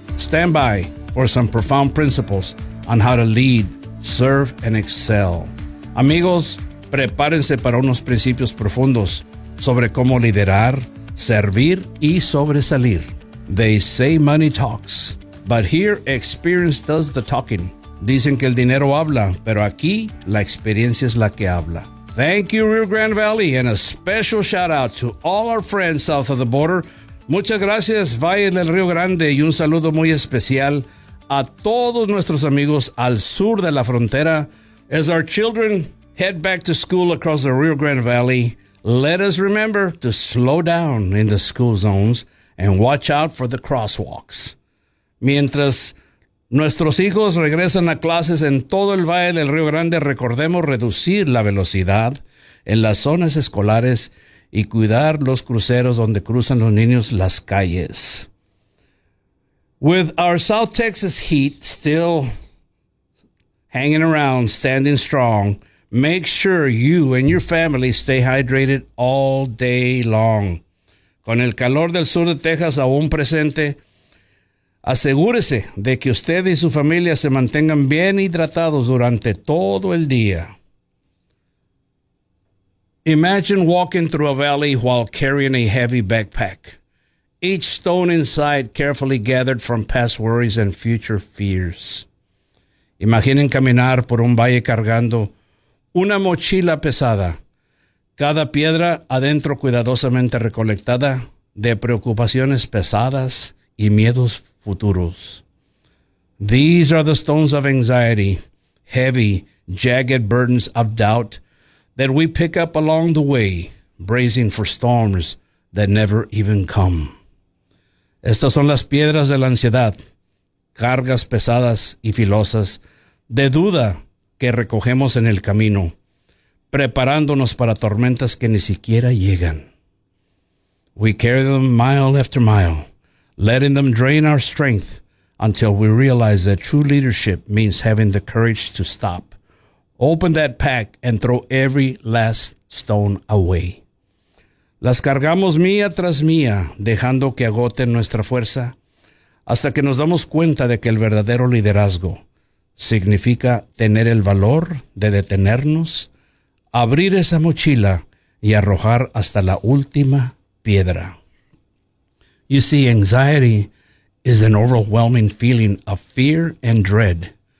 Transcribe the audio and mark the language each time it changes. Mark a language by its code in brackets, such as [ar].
[en] stand by for some profound principles on how to lead, serve, and excel. [es] Amigos, prepárense para unos principios profundos sobre cómo liderar, servir y sobresalir. [en] They say money talks, but here experience does the talking. [es] Dicen que el dinero habla, pero aquí la experiencia es la que habla. [en] Thank you, Rio Grande Valley, and a special shout out to all our friends south of the border. [es] Muchas gracias, Valle del Río Grande, y un saludo muy especial a todos nuestros amigos al sur de la frontera. [en] As our children head back to school across the Rio Grande Valley, let us remember to slow down in the school zones and watch out for the crosswalks. [es] Mientras nuestros hijos regresan a clases en todo el Valle del Río Grande, recordemos reducir la velocidad en las zonas escolares y cuidar los cruceros donde cruzan los niños las calles. [en] With our South Texas heat still hanging around, standing strong, make sure you and your family stay hydrated all day long. [es] Con el calor del sur de Texas aún presente, asegúrese de que usted y su familia se mantengan bien hidratados durante todo el día. [en] Imagine walking through a valley while carrying a heavy backpack, each stone inside carefully gathered from past worries and future fears. [es] Imaginen caminar por un valle cargando una mochila pesada, cada piedra adentro cuidadosamente recolectada de preocupaciones pesadas y miedos futuros. [en] These are the stones of anxiety, heavy, jagged burdens of doubt that we pick up along the way, bracing for storms that never even come. [es] Estas son las piedras de la ansiedad, cargas pesadas y filosas de duda que recogemos en el camino, preparándonos para tormentas que ni siquiera llegan. [en] We carry them mile after mile, letting them drain our strength until we realize that true leadership means having the courage to stop, open that pack, and throw every last stone away. [es] Las cargamos mía tras mía, dejando que agoten nuestra fuerza, hasta que nos damos cuenta de que el verdadero liderazgo significa tener el valor de detenernos, abrir esa mochila y arrojar hasta la última piedra. [en] You see, anxiety is an overwhelming feeling of fear and dread.